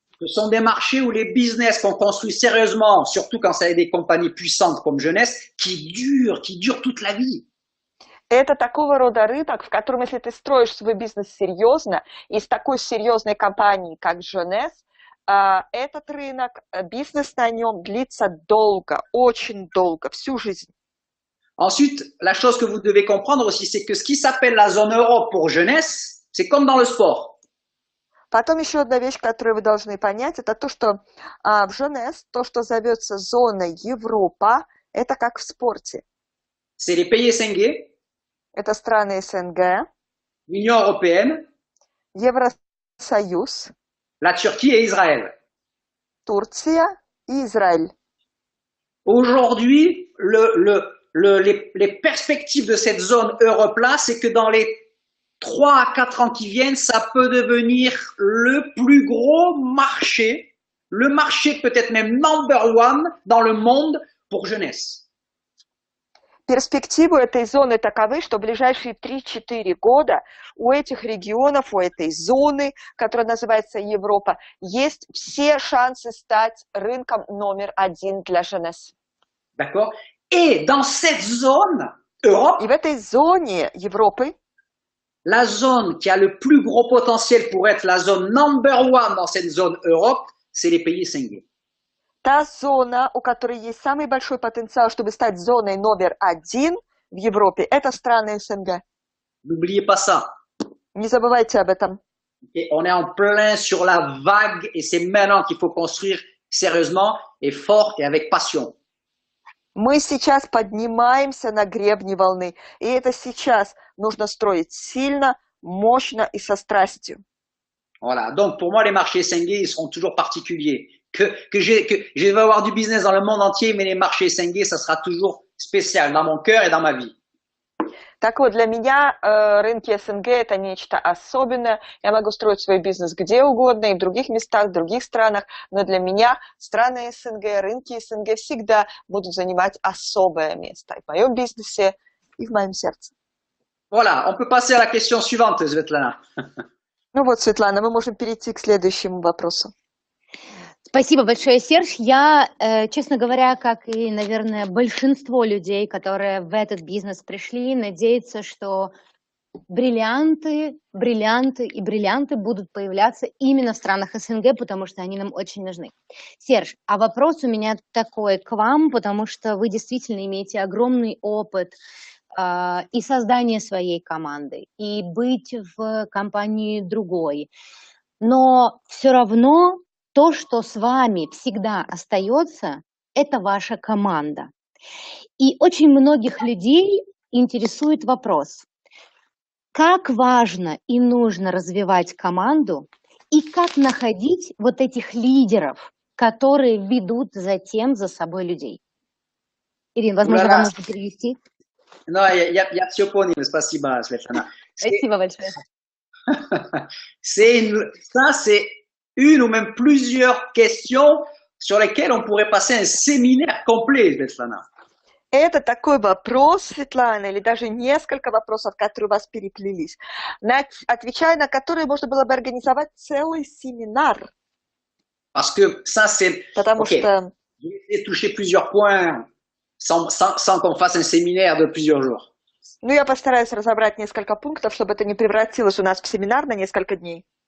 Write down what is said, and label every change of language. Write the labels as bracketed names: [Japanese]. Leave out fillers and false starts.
[French] Ce sont des marchés où les business qu'on construit sérieusement, surtout quand c'est des compagnies puissantes comme Jeunesse, qui durent toute la vie. [Russian] Это такого рода рынок, в котором, если ты строишь свой бизнес серьезно, и с такой серьезной компанией, как Jeunesse, этот рынок, бизнес на нем длится долго, очень долго, всю жизнь. [French] Ensuite, la chose que vous devez comprendre aussi, c'est que ce qui s'appelle la zone euro pour Jeunesse, c'est comme dans le sport. [Russian] Потом еще одна вещь, которую вы должны понять, это то, что в Jeunesse, то, что зовется зоной Европа, это как в спорте. [French] C'est les pays SNG, [Russian] это страны СНГ, [French] l'Union européenne, [Russian] Евросоюз, [French] la Turquie et Israël. [Russian] Турция и Израиль. [French] Aujourd'hui, les perspectives de cette zone Europe-là, c'est que dans les 3 à 4 ans qui viennent, ça peut devenir le plus gros marché, le marché peut-être même [English] number one [French] dans le monde pour jeunesse. [Russian] Перспективы этой зоны таковы, что в ближайшие 3-4 года у этих регионов, у этой зоны, которая называется Европа, есть все шансы стать рынком номер 1 для jeunesse. [French] D'accord? Et dans cette zone, Europe, [Russian] И в этой зоне Европы, [French] la zone qui a le plus gros potentiel pour être la zone [English] number one [French] dans cette zone Europe, c'est les pays 5G. [Russian] та зона, у которой есть самый большой потенциал, чтобы стать зоной номер 1 в Европе, это страны СНГ. [French] N'oubliez pas ça. [Russian] Не забывайте об этом. [French] Et on est en plein sur la vague et c'est maintenant qu'il faut construire sérieusement et fort et avec passion. [Russian] Мы сейчас поднимаемся на гребне волны, и это сейчас нужно строить сильно, мощно и со страстью. [French] Voilà. Donc, pour moi, les marchés 5G, ils seront toujours particuliers. Que je vais avoir du business dans le monde entier, mais les marchés 5G, ça sera toujours spécial dans mon cœur et dans ma vie. [Russian] Так вот, для меня рынки СНГ – это нечто особенное. Я могу строить свой бизнес где угодно, и в других местах, в других странах, но для меня страны СНГ, рынки СНГ всегда будут занимать особое место и в моем бизнесе, и в моем сердце. Voilà, on peut passer à la question suivante, Svetlana. Ну вот, Светлана, мы можем перейти к следующему вопросу. Спасибо большое, Серж. Я, честно говоря, как и, наверное, большинство людей, которые в этот бизнес пришли, надеются, что бриллианты будут появляться именно в странах СНГ, потому что они нам очень нужны. Серж, а вопрос у меня такой к вам, потому что вы действительно имеете огромный опыт и создания своей команды, и быть в компании другой. Но все равно то, что с вами всегда остается, это ваша команда. И очень многих людей интересует вопрос, как важно и нужно развивать команду, и как находить вот этих лидеров, которые ведут затем за собой людей. Ирина, возможно, вам нужно перевести? [French] Non, [Russian] я все понял, спасибо, Светлана. Спасибо большое. [French] Ça, c'est une ou même plusieurs questions sur lesquelles on pourrait passer un séminaire complet, Svetlana. [Russian] Это такой вопрос, Светлана, или даже несколько вопросов, которые у вас переплелись, отвечая на которые можно было бы организовать целый семинар. [French] Parce que ça, c'est... [Russian] Потому okay. что... [French] Je vais essayer de toucher plusieurs points sans qu'on fasse un séminaire de plusieurs jours. [Russian] Ну, я постараюсь разобрать несколько пунктов, чтобы это не превратилось у нас в семинар на несколько дней.